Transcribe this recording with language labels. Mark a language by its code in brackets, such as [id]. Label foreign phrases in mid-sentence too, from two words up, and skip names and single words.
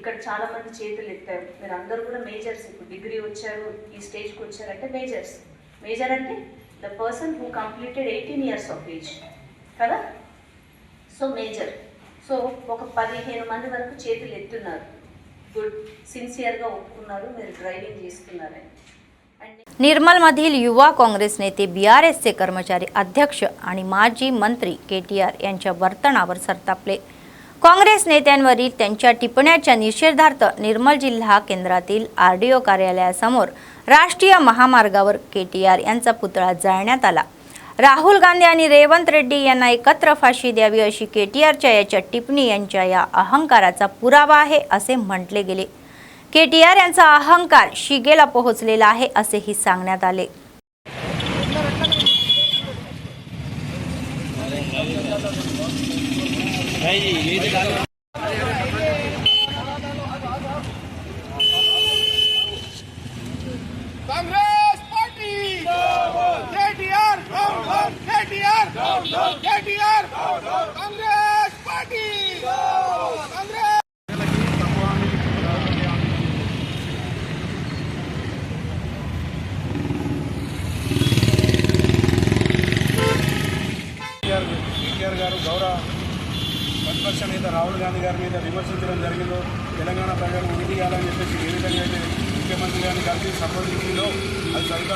[te] ఇక్కడ చాలా మంది చేతులు ఎత్తారు, మీరు అందరూ కూడా మేజర్స్. ఇప్పుడు డిగ్రీ వచ్చారు, ఈ స్టేజ్కి వచ్చారంటే మేజర్స్. [en] మేజర్ అంటే the person who completed 18 years of age కదా. [te] సో మేజర్. సో ఒక 15 మంది వరకు చేతులు ఎత్తున్నారు. గుడ్, సిన్సియర్గా ఒప్పుకున్నారు మీరు ड्रायव्हिंग చేస్తున్నారని. [mr] निर्मलमधील युवा काँग्रेस नेते BRSचे कर्मचारी अध्यक्ष आणि माजी मंत्री KTR यांच्या वर्तनावर सरतापले. काँग्रेस नेत्यांवरील त्यांच्या टिप्पण्याच्या निषेधार्थ निर्मल जिल्हा केंद्रातील RDO कार्यालयासमोर राष्ट्रीय महामार्गावर KTR यांचा पुतळा जाळण्यात आला. राहुल गांधी आणि रेवंत रेड्डी यांना एकत्र फाशी द्यावी अशी KTRच्या याच्या टिप्पणी यांच्या या अहंकाराचा पुरावा आहे असे म्हटले गेले. KTR यांचा अहंकार शिगेला पोहोचलेला आहे असेही सांगण्यात आले. कांग्रेस पार्टी KTR कांग्रेस पार्टी कांग्रेस. [te] కేటీఆర్ గారు గౌరవ ప్రతిపక్ష నేత రాహుల్ గాంధీ గారి మీద విమర్శించడం జరిగిందో, తెలంగాణ ప్రజలు ఉనికి చేయాలని చెప్పేసి ఏ విధంగా అయితే ముఖ్యమంత్రి గారిని కలిసి సంప్రదించిందో అది సరికాదు.